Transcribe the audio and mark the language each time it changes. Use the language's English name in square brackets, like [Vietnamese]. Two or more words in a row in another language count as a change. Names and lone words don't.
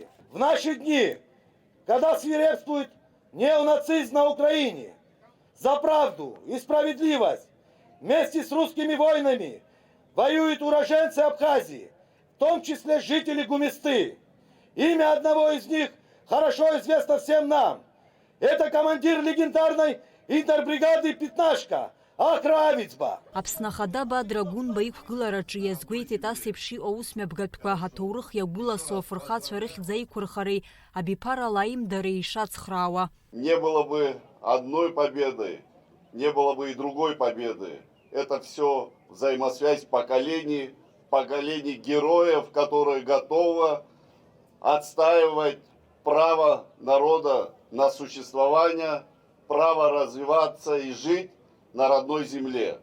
[Russian] В наши дни, когда свирепствует неонацизм на Украине, за правду и справедливость вместе с русскими воинами воюют уроженцы Абхазии, в том числе жители Гумисты. Имя одного из них хорошо известно всем нам. Это командир легендарной интербригады «Пятнашка» Ахравицба. [Abkhazian] Аԥсны ахада Бадра Гәынба иқәгылараҿы иазгәеиҭеит асеиԥш иҟоу усмҩаԥгатәқәа аҭоурых иагәыласо афырхацәа рыхьӡ аиқәырхареи абиԥарала аимдареи ишацхраауа. [Russian] Не было бы одной победы, не было бы и другой победы. Это все взаимосвязь поколений героев, которые готовы отстаивать право народа на существование, право развиваться и жить на родной земле.